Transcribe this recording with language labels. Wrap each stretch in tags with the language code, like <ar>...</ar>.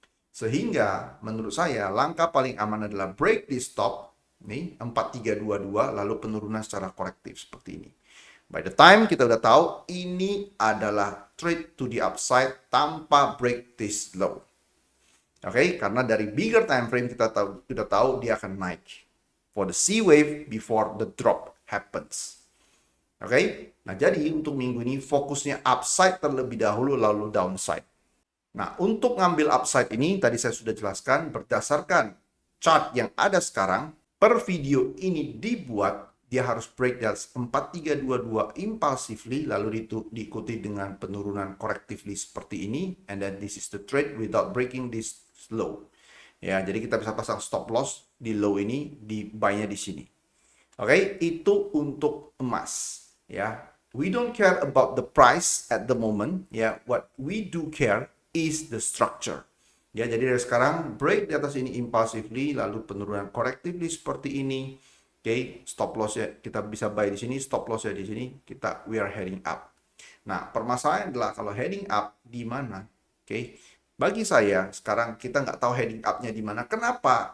<id>Sehingga, menurut saya, langkah paling aman adalah</id> <en>break this stop,</en> <id>nih, 4322, lalu penurunan secara korektif seperti ini.</id> <en>By the time</en> <id>kita udah tahu, ini adalah</id> <en>trade to the upside</en> <id>tanpa</id> <en>break this low.</en> <id>Oke, karena dari bigger time frame kita tahu dia akan naik.</id> <en>For the C wave before the drop happens.</en> <id>Oke, nah jadi untuk minggu ini fokusnya upside terlebih dahulu lalu downside. Nah, untuk ngambil upside ini tadi saya sudah jelaskan berdasarkan chart yang ada sekarang, per video ini dibuat dia harus break dari 4322 impulsively lalu diikuti dengan penurunan correctively seperti ini,</id> <en>and then this is the trade without breaking this low.</en> <id>Ya, jadi kita bisa pasang stop loss di low ini, di buy-nya di sini. Oke, itu untuk emas.</id> <en>Ya, we don't care about the price at the moment. Ya, what we do care is the structure.</en> <id>Ya, jadi dari sekarang break di atas ini impulsively, lalu penurunan correctively seperti ini. Oke, stop loss ya kita bisa buy di sini, stop loss ya di sini,</id> <en>we are heading up.</en> <id>Nah, permasalahan adalah kalau heading up di mana? Oke, bagi saya sekarang kita nggak tahu heading up-nya di mana. Kenapa?</id>